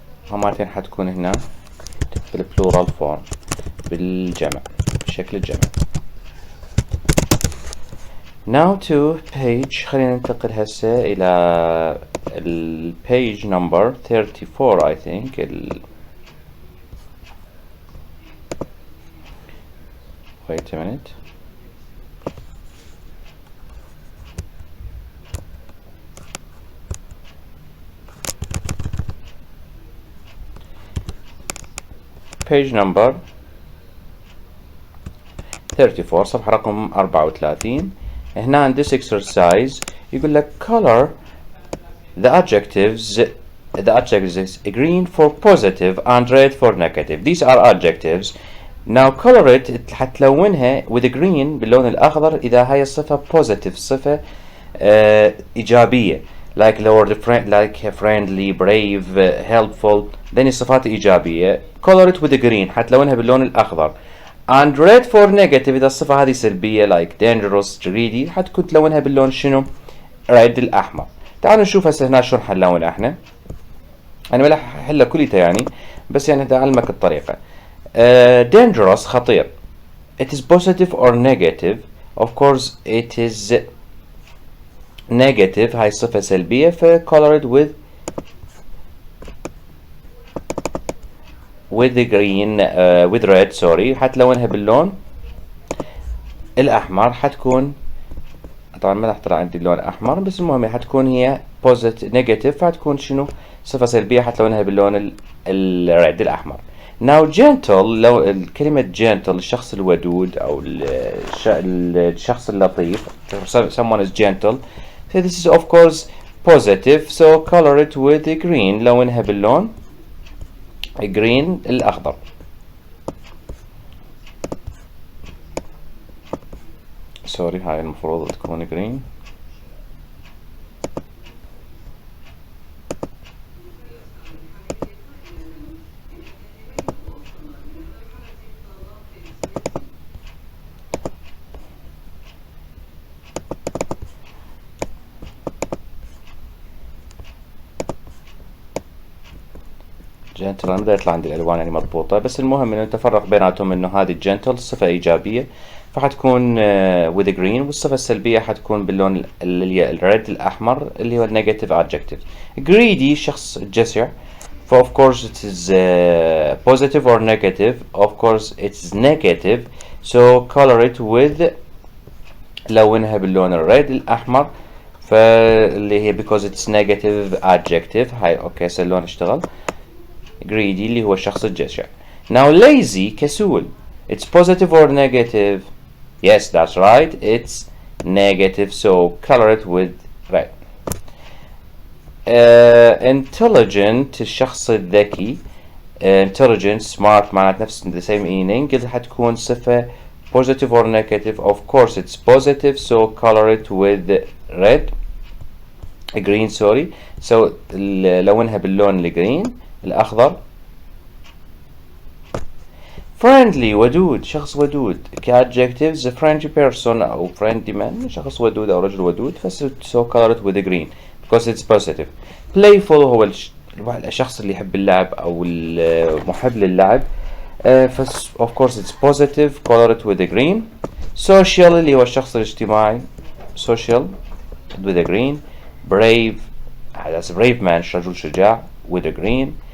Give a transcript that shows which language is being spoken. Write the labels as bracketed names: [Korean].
[Arabic] هماتين حتكون هنا [English] بالبلورال فورم، [Arabic] بالجمع، بشكل الجمع. [English] now to page، [Arabic] خلينا ننتقل هسه إلى [English] page number 34 I think. wait a minute. page number 34 [Arabic] صفحة رقم 34. هنا عند [English] this exercise [Arabic] يقول لك [English] color the adjectives is green for positive and red for negative. These are adjectives. now color it، [Arabic] حتلونها [English] with green [Arabic] باللون الأخضر إذا هاي الصفة [English] positive، [Arabic] صفة إيجابية [English] like friendly brave helpful، then [Arabic] الصفات إيجابية. [English] color it with green، [Arabic] حتلونها باللون الأخضر. [English] and red for negative [Arabic] إذا الصفة هذه سلبية [English] like dangerous greedy، [Arabic] حتكون تلونها باللون شنو؟ red الأحمر. تعالوا نشوف هسه هنا شلون حنلون احنا. أنا ما راح أحلها كليتها يعني، بس يعني [English] بدي [Arabic] أعلمك الطريقة. [English] dangerous [Arabic] خطير. [English] it is positive or negative. of course it is negative، [Arabic] هاي صفة سلبية، [English] ف colored with the green with red sorry، [Arabic] حتلونها باللون الأحمر. حتكون طبعا ما راح طلع عندي اللون أحمر، بس المهم حتكون هي [English] positive negative، [Arabic] فحتكون شنو؟ صفة سلبية، حتلونها باللون الرد الأحمر. [English] now gentle، [Arabic] لو كلمة gentle الشخص الودود أو الشخص اللطيف، [English] someone is gentle. so this is of course positive، so color it with the green، [Arabic] لونها باللون [English] green [Arabic] الأخضر. سوري هاي المفروض تكون [English] green. [Arabic] جنتل، انا بدأ يطلع عندي الالوان يعني مضبوطه، بس المهم انه نتفرق بيناتهم انه هذه الجنتل صفه ايجابيه فحتكون [English] with green، [Arabic] والصفه السلبيه حتكون باللون الريد الاحمر اللي هو النيجاتيف [English] adjective. greedy [Arabic] شخص جشع، [English] of course it is positive or negative. Of course it's negative, so color it with [Arabic] لونها باللون الريد الأحمر. فاللي هي [English] because it's negative adjective. [Arabic] هاي اوكي هسه اللون اشتغل. greedy اللي هو الشخص الجشع. [English] now lazy [Arabic] كسول. [English] it's positive or negative? yes, that's right, it's negative, so color it with red. intelligent [Arabic] الشخص الذكي. [English] intelligent smart [Arabic] معنات نفس [English] the same meaning. [Arabic] قلت حتكون صفة [English] positive or negative. of course it's positive, so color it with red. green sorry, so [Arabic] لونها باللون الجرين الأخضر. friendly ودود شخص ودود. كadjectives [English] a friendly person [Arabic] أو [English] friendly man [Arabic] شخص ودود أو رجل ودود. [English] so color it with the green because it's positive. playful [Arabic] هو الشخص اللي يحب اللعب أو المحب للعب. [English] of course it's positive, color it with the green. social [Arabic] اللي هو الشخص الاجتماعي. [English] social with the green. brave that's a brave man [Arabic] رجل شجاع [English] with the green.